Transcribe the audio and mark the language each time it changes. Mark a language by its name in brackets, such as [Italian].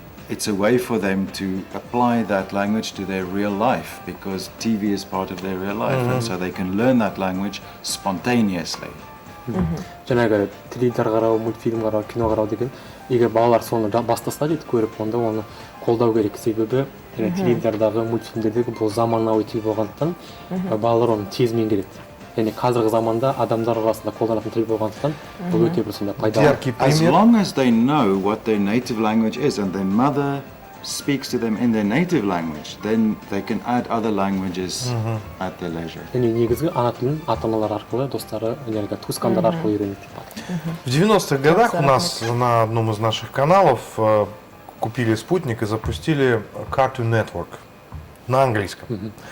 [English] It's a way for them to apply that language to their real life, because TV is part of their real life, and so they can learn that language spontaneously. [Kazakh] Жаңағы теледидар қарау, мультфильм қарау, кино қарау деген, егер балалар соны бастаса дейді көріп, онда оны қолдау керек. Себебі теледидардағы, мультфильмдердегі бұл заманауи тіл болғандықтан балалар оны тез меңгереді. Яғни қазіргі заманда адамдар арасында қолданатын тіл болғандықтан бұл өте бір сонда пайдалы. [English] As long as they know what their native language is and their mother speaks to them in their native language, then they can add other languages at their leisure. [Kazakh] Яғни негізгі ана тілін ата-аналар арқылы, достары, туысқандар арқылы үйренеді. [Russian] В 90-х годах у нас на одном из наших каналов купили спутник и запустили Cartoon Network на английском.